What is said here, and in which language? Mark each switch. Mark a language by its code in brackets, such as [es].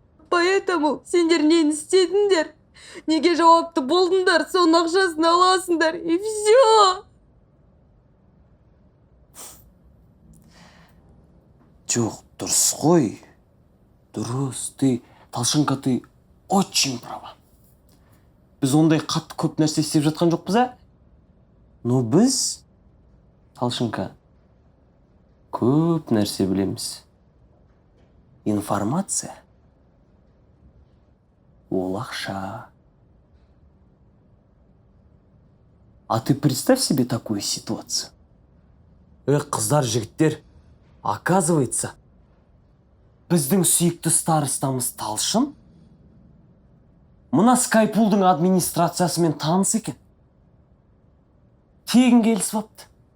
[kk] Поэтому сендер нені істедіңдер? Неге жауапты болдыңдар, соның ақшасын аласыңдар, и все. Жоқ, дұрыс қой. Дұрыс, Талшынка, ты очень права. Біз ондай қатты көп нәрсе істеп жатқан жоқпыз, ә? Но біз, Талшынка, көп нәрсе білеміз. Информация ол ақша. [ru] А ты представь себе такую ситуацию. [kk] Қыздар, жігіттер, оказывается, біздің сүйікті старостамыз Талшын мына Скайпулдың администрациясымен таныс екен. Тегін келісіп апты.